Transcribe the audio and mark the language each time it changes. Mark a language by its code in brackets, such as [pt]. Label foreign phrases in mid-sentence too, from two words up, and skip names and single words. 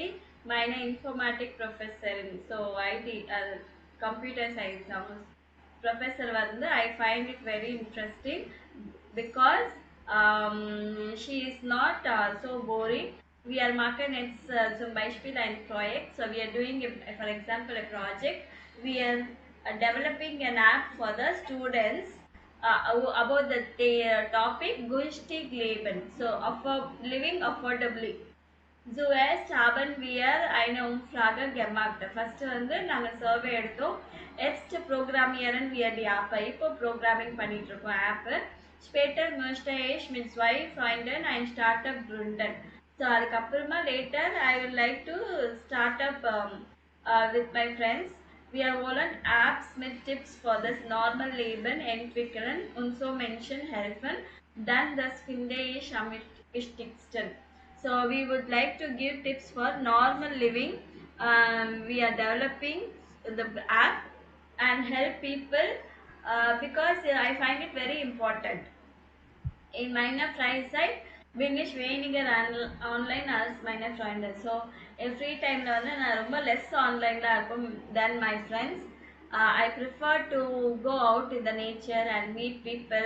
[en] My informatic professor, so IT, computer science professor வந்து I find it very interesting because she is not so boring. We are marking its [de] zum Beispiel ein Projekt. [en] So we are doing, for example, a project. We are developing an app for the students about the topic [de] günstig leben. [en] So living affordably. [de] Zuerst haben wir eine Umfrage gemacht. [ta] First வந்து நாங்க சர்வே எடுத்தோம். [de] Jetzt programmieren wir die App. [ta] இப்போ programming பண்ணிட்டு இருக்கோம் app. [de] Später möchte ich mit 2 Freunden ein Startup gründen. [en] So அதுக்கப்புறமா later I would like to start up with my friends. [de] Wir wollen Apps mit Tipps für das normale Leben entwickeln und so Menschen helfen, dann das finde ich am wichtigsten. [en] So we would like to give tips for normal living. We are developing the app and help people because I find it very important. [de] In meiner Freizeit bin ich weniger online als meine Freunde. [ta] So [en] free timeல [ta] வந்து நான் ரொம்ப [en] less onlineல [ta] இருக்கும் [en] than my friends. I prefer to go out in the nature and meet people.